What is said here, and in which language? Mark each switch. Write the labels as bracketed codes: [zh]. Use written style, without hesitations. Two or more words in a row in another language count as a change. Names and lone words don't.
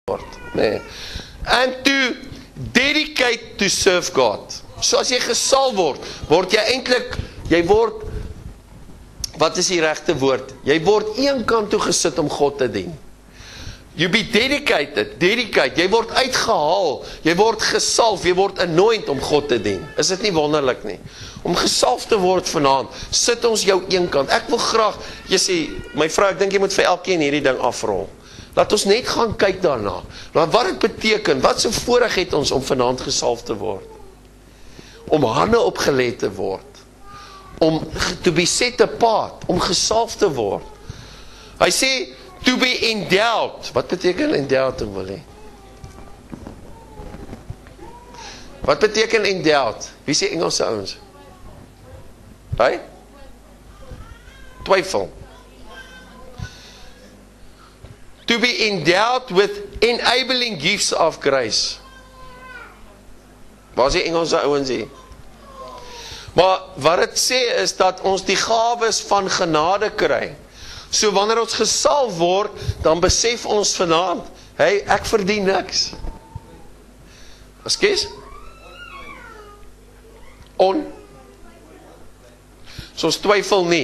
[af] Nee. [en] And to dedicate to serve God. [af] So as jy gesalf word, word jy eintlik, jy word, wat is die regte woord? Jy word een kant toe gesit om God te dien. [en] You be dedicated, [af] jy word uitgehaal, jy word gesalf, jy word anoint om God te dien. Is dit nie wonderlik nie? Om gesalf te word vanaand, sit ons jou een kant. Ek wil graag, jy sê, my vrou, ek dink jy moet vir elkeen hierdie ding afrol. Laat ons net gaan kyk daarna. Wat dit beteken, wat so voorreg het ons om vanaand gesalf te word? Om hande opgelet te word. [en] Om to be set apart, [af] om gesalf te word. Hy sê, [en] to be endowed. [af] Wat beteken endowed, Willie? Wat beteken endowed? Wie sê Engelse ouens? Hy? Twyfel. [en] To be endowed with enabling gifts of grace. [af] Waar is die Engelse ouens hier? Maar wat het sê is dat ons die gawes van genade kry. So wanneer ons gesalf word, dan besef ons vanaand, hey, ek verdien niks. Ekskuus? So ons twyfel nie.